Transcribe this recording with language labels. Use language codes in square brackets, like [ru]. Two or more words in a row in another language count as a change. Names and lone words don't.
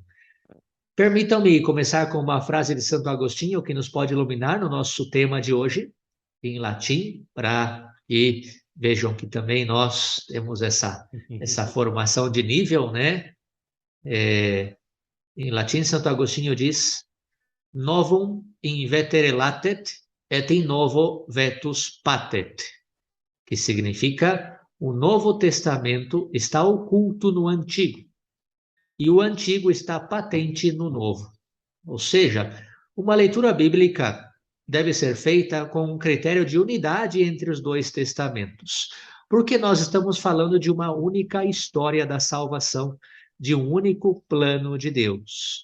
[pt] Permitam-me começar com uma frase de Santo Agostinho que nos pode iluminar no nosso tema de hoje, em latim, para que vejam que também nós temos essa formação de nível, né? Em latim, Santo Agostinho diz: [la] Novum in vetere latet, et in novo vetus patet, [pt] que significa: o Novo Testamento está oculto no Antigo, e o Antigo está patente no Novo. Ou seja, uma leitura bíblica deve ser feita com um critério de unidade entre os dois testamentos, porque nós estamos falando de uma única história da salvação, de um único plano de Deus.